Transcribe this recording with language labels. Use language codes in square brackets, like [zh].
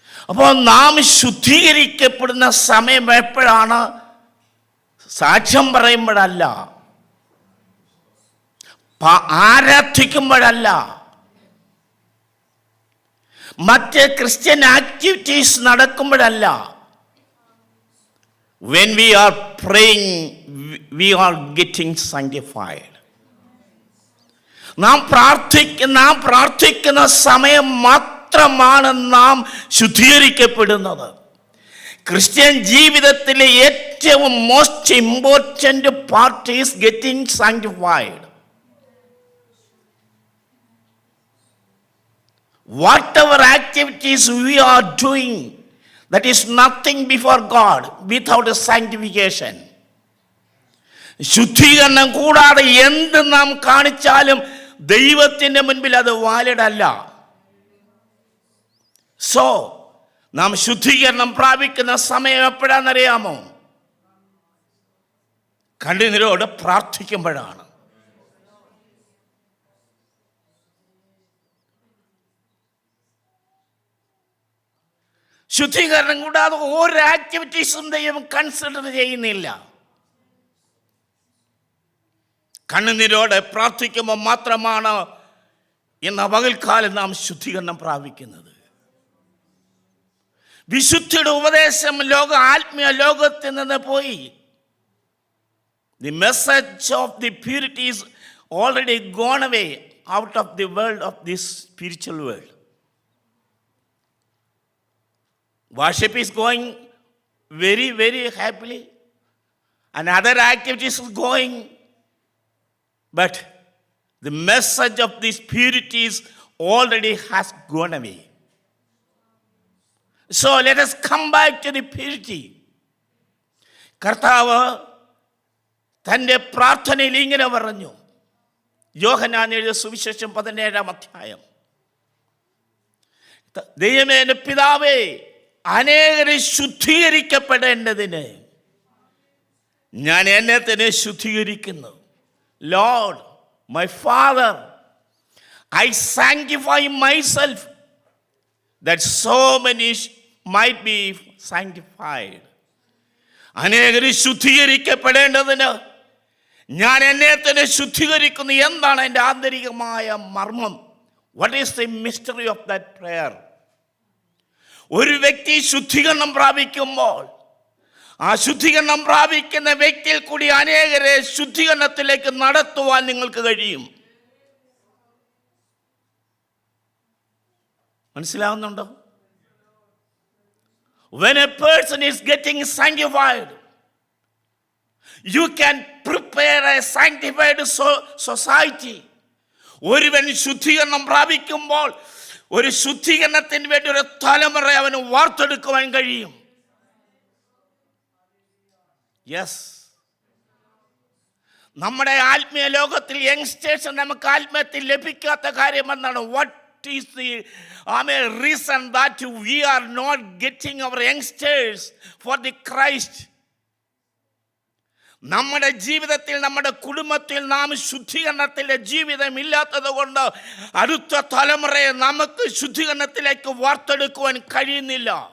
[ml] അപ്പോൾ നാം ശുദ്ധീകരിക്കപ്പെടുന്ന സമയം എപ്പോഴാണ്? സാക്ഷ്യം പറയുമ്പോഴല്ല, ആരാധിക്കുമ്പോഴല്ല, മറ്റ് Christian activities നടക്കുമ്പോഴല്ല. [en] When we are praying, we are getting sanctified. [ml] നാം പ്രാർത്ഥിക്കുന്ന സമയം മാത്രമാണ് നാം ശുദ്ധീകരിക്കപ്പെടുന്നത്. ക്രിസ്ത്യൻ ജീവിതത്തിലെ ഏറ്റവും [en] Most important part is getting sanctified. Whatever activities we are doing, that is nothing before God without a sanctification. [ml] ശുദ്ധീകരണം കൂടാതെ എന്ത് നാം കാണിച്ചാലും ദൈവത്തിൻ്റെ മുൻപിൽ അത് വാലിഡ് അല്ല. സോ നാം ശുദ്ധീകരണം പ്രാപിക്കുന്ന സമയം എപ്പോഴാണെന്നറിയാമോ? കണ്ണുനീരോട് പ്രാർത്ഥിക്കുമ്പോഴാണ്. ശുദ്ധീകരണം കൂടാതെ ഒരു ആക്ടിവിറ്റീസും ദൈവം കൺസിഡർ ചെയ്യുന്നില്ല. കണ്ണുനീരോടെ പ്രാർത്ഥിക്കുമ്പോൾ മാത്രമാണ് ഇന്ന് പകൽക്കാലം നാം ശുദ്ധീകരണം പ്രാപിക്കുന്നത്. വിശുദ്ധിയുടെ ഉപദേശം ആത്മീയ ലോകത്തിൽ നിന്ന് പോയി. [en] The message of the purity is already gone away out of the world of this spiritual world. Worship is going very, very happily, and other activities is going. But the message of these purities already has gone away. So let us come back to the purity. [ml] കർത്താവ് തൻ്റെ പ്രാർത്ഥനയിൽ ഇങ്ങനെ പറഞ്ഞു. യോഹന്നാൻ എഴുതിയ സുവിശേഷം 17-ാം അധ്യായം. ദൈവമേ, എൻ്റെ പിതാവേ, അനേകരെ ശുദ്ധീകരിക്കപ്പെടേണ്ടതിന് ഞാൻ എന്നെ തന്നെ ശുദ്ധീകരിക്കുന്നു. [en] Lord, my Father, I sanctify myself that so many might be sanctified. [ml] അനേകരെ ശുദ്ധീകരിക്കപ്പെടേണ്ടതിന് ഞാൻ എന്നെ തന്നെ ശുദ്ധീകരിക്കുന്നു. എന്താണ് എൻ്റെ ആന്തരികമായ മർമ്മം? [en] What is the mystery of that prayer? [ml] ഒരു വ്യക്തി ശുദ്ധീകരണം പ്രാപിക്കുമ്പോൾ ആ ശുദ്ധീകരണം പ്രാപിക്കുന്ന വ്യക്തിയിൽ കൂടി അനേകരെ ശുദ്ധീകരണത്തിലേക്ക് നടത്തുവാൻ നിങ്ങൾക്ക് കഴിയും. മനസ്സിലാവുന്നുണ്ടോ? [en] When a person is getting sanctified, you can prepare a sanctified society. [ml] ഒരുവൻ ശുദ്ധീകരണം പ്രാപിക്കുമ്പോൾ ഒരു ശുദ്ധീകരണത്തിന് വേണ്ടി ഒരു തലമുറ അവന് വാർത്തെടുക്കുവാൻ കഴിയും. യെസ്, നമ്മുടെ ആത്മീയ ലോകത്തിൽ യങ്സ്റ്റേഴ്സ് നമുക്ക് ആത്മീയത്തിൽ ലഭിക്കാത്ത കാര്യം എന്താണ്? [en] What is the reason that we are not getting our youngsters for the Christ? [ml] നമ്മുടെ ജീവിതത്തിൽ, നമ്മുടെ കുടുംബത്തിൽ നാം ശുദ്ധീകരണത്തിലെ ജീവിതം ഇല്ലാത്തത് കൊണ്ട് അടുത്ത തലമുറയെ നമുക്ക് ശുദ്ധീകരണത്തിലേക്ക് വാർത്തെടുക്കുവാൻ കഴിയുന്നില്ല.